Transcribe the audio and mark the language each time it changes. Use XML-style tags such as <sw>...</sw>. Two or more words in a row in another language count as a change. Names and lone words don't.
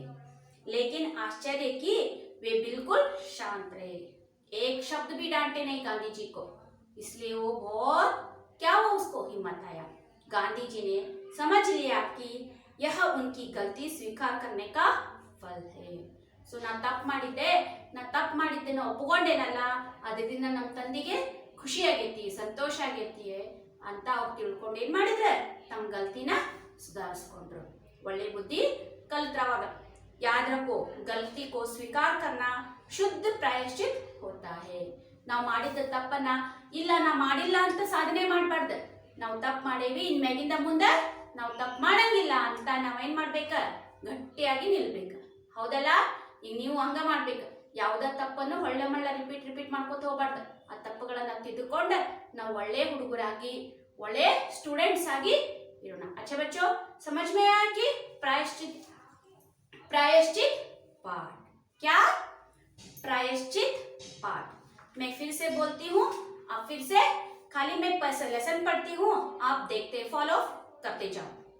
<hi>लेकिन आश्चर्य कि वे बिल्कुल शांत रहे, एक शब्द भी डांटे नहीं गांधी जी को। इसलिए वो बहुत क्या हुआ, उसको हिम्मत आया। गांधी जी ने समझ लिया कि यह उनकी गलती स्वीकार करने का फल है।</hi> <kn>ಸೊ ನಾ ತಪ್ಪು ಮಾಡಿದ್ದೆ ನಾ ಒಪ್ಪಿಕೊಂಡೇನಲ್ಲ, ಅದರಿಂದ ನಮ್ಮ ತಂದೆಗೆ ಖುಷಿ ಆಗೈತಿ, ಸಂತೋಷ ಆಗೈತಿ ಅಂತ ಅವ್ರು ತಿಳ್ಕೊಂಡು ಏನ್ ಮಾಡಿದ್ರೆ ತಮ್ಮ ಗಲ್ತಿನ ಸುಧಾರಿಸ್ಕೊಂಡ್ರು, ಒಳ್ಳೆ ಬುದ್ಧಿ ಕಲ್ತ್ರವಾಗ।</kn> <hi>याद रखो, गलती को स्वीकार करना शुद्ध प्रायश्चित होता है।</hi> <kn>ನಾವು ಮಾಡಿದ ತಪ್ಪನ್ನ ಇಲ್ಲ ನಾ ಮಾಡಿಲ್ಲ ಅಂತ ಸಾಧನೆ ಮಾಡಬಾರ್ದು। ನಾವು ತಪ್ಪು ಮಾಡೇವಿ, ಇನ್ಮ್ಯಾಗಿಂದ ಮುಂದೆ ನಾವು ತಪ್ಪು ಮಾಡಂಗಿಲ್ಲ ಅಂತ ನಾವೇನ್ ಮಾಡ್ಬೇಕ, ಗಟ್ಟಿಯಾಗಿ ನಿಲ್ಬೇಕ, ಹೌದಲ್ಲ? ಈಗ ನೀವು ಹಂಗ ಮಾಡ್ಬೇಕು, ಯಾವ್ದ ತಪ್ಪನ್ನು ಹೊಳ್ಳೆ ಮಳ್ಳ ರಿಪೀಟ್ ಮಾಡ್ಕೋತ ಹೋಗ್ಬಾರ್ದು। ಆ ತಪ್ಪುಗಳನ್ನ ತಿದ್ದುಕೊಂಡು ನಾವು ಒಳ್ಳೆ ಹುಡುಗರಾಗಿ ಒಳ್ಳೆ ಸ್ಟೂಡೆಂಟ್ಸ್ ಆಗಿ ಇರೋಣ।</kn> <hi>अच्छा बच्चों, समझ में आया कि प्रायश्चित पाठ क्या, प्रायश्चित पाठ। मैं फिर से बोलती हूँ, आप फिर से खाली मैं लेसन पढ़ती हूँ, आप देखते फॉलो करते जाओ।</hi>